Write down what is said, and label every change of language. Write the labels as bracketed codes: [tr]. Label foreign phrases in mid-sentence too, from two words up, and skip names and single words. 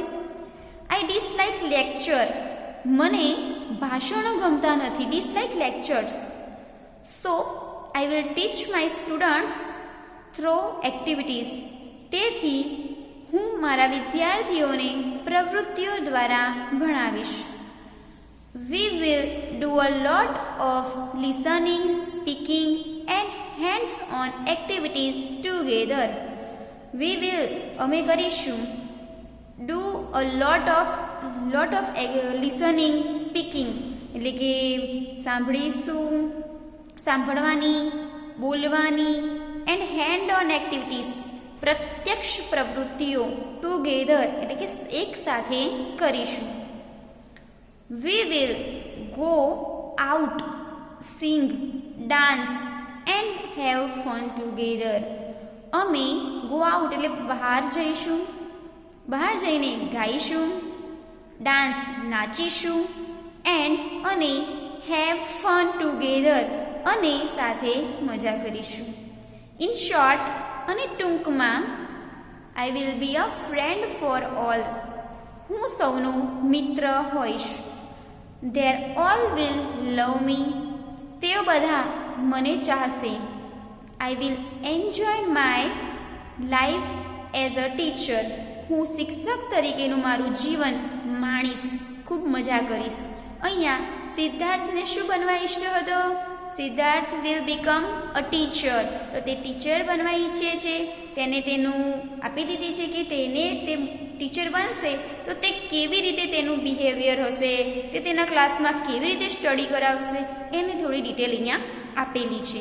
[en] I dislike lecture. [gu] મને ભાષણો ગમતા નથી. [en] dislike lectures. so I will teach my students through activities. [gu] તેથી હું મારા વિદ્યાર્થીઓને પ્રવૃત્તિઓ દ્વારા ભણાવીશ. [en] We will do a lot of listening, speaking and hands-on activities together. We will [gu] અમે કરીશું [en] do a lot of listening, speaking [gu] એટલે કે સાંભળવાની, બોલવાની [en] and hands-on activities [gu] પ્રત્યક્ષ પ્રવૃત્તિઓ [en] ટુગેધર [gu] એટલે કે એક સાથે કરીશું. [en] We will go out, sing, dance and have fun together. [gu] અમે [en] go out [gu] એટલે બહાર જઈશું, બહાર જઈને ગાઈશું, ડાન્સ નાચીશું અને [en] have fun together [gu] અને સાથે મજા કરીશું. [en] In short [gu] અને ટૂંકમાં [en] I will be a friend for all. [gu] હું સૌનો મિત્ર હોઈશ. [en] They all will love me. [gu] તેઓ બધા મને ચાહશે. [en] I will enjoy my life as a teacher. [gu] હું શિક્ષક તરીકેનું મારું જીવન માણીશ, ખૂબ મજા કરીશ. અહીંયા સિદ્ધાર્થને શું બનવા ઈચ્છતો હતો? સિદ્ધાર્થ [en] will become a teacher. [gu] તો તે ટીચર બનવા ઈચ્છે છે. તેને તેનું આપી દીધી છે કે તેને તે ટીચર બનશે તો તે કેવી રીતે તેનું બિહેવિયર હશે, તે તેના ક્લાસમાં કેવી રીતે સ્ટડી કરાવશે, એને થોડી ડિટેલ અહીંયા આપેલી છે.